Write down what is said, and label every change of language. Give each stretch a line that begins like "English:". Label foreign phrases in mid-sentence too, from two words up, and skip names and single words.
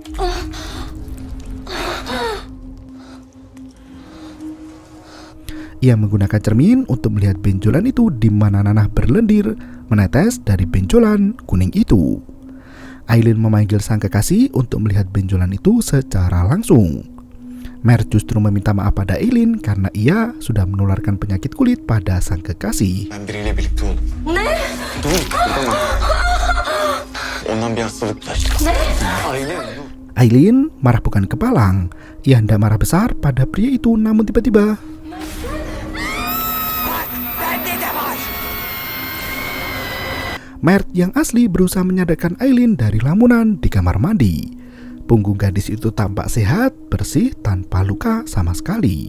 Indonesian: Ia menggunakan cermin untuk melihat benjolan itu di mana nanah berlendir menetes dari benjolan kuning itu. Aileen memanggil sang kekasih untuk melihat benjolan itu secara langsung. Mer justru meminta maaf pada Aileen karena ia sudah menularkan penyakit kulit pada sang kekasih.
Turkish: Ben biriyle birlikte oldum. Ne? Dur, kıpırdama. Ondan bir hastalık bulaştı. Ne?
Indonesian: Aileen marah bukan kepalang. Ia hendak marah besar pada pria itu, namun tiba-tiba Mert yang asli berusaha menyadarkan Aileen dari lamunan di kamar mandi. Punggung gadis itu tampak sehat, bersih, tanpa luka sama sekali.